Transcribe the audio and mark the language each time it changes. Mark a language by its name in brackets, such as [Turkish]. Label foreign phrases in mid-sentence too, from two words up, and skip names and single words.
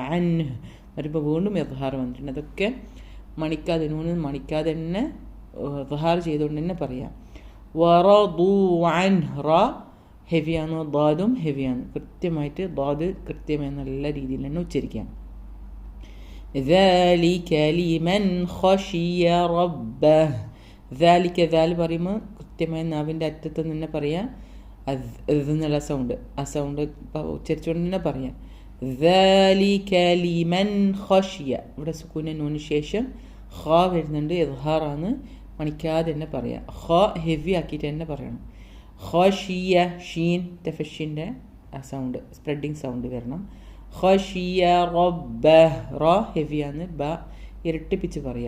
[Malayalam] അൻഹു വരുമ്പോൾ വീണ്ടും ഇദ്ഹാർ വന്നിട്ടുണ്ട്. അതൊക്കെ മണിക്കാതെ നൂന് മണിക്കാതെ തന്നെ ഇദ്ഹാർ ചെയ്തുകൊണ്ട് തന്നെ പറയാം. വറദു അൻഹു റ ഹെവിയാണ്, ضادും ഹെവിയാണ്. കൃത്യമായിട്ട് ضاد കൃത്യമായി നല്ല രീതിയിൽ തന്നെ ഉച്ചരിക്കാം. [Arabic] ذلك لمن خشي ربه. ذلك ذال [Malayalam] പറയുമ്പോൾ കൃത്യമായി നാവിൻ്റെ അറ്റത്ത് തന്നെ പറയാം. എന്നുള്ള സൗണ്ട്, ആ സൗണ്ട് ഉച്ചരിച്ചുകൊണ്ട് തന്നെ പറയാം. [Arabic] ذلك لمن خشي, [Malayalam] ഇവിടെ സുക്കൂന നൂന് ശേഷം ഖ വരുന്നുണ്ട്, ഇദ്ഹാറാണ്, മണിക്കാതെ തന്നെ പറയാം. ഖ ഹെവി ആക്കിയിട്ട് തന്നെ പറയണം. ഖശിയ ഷീൻ തഫഷിൻ്റെ ആ സൗണ്ട് സ്പ്രെഡിങ് സൗണ്ട് വരണം. [Arabic] خشي ربه [Malayalam] റ ഹെവിയാണ്, ബ ഇരട്ടിപ്പിച്ച് പറയാം.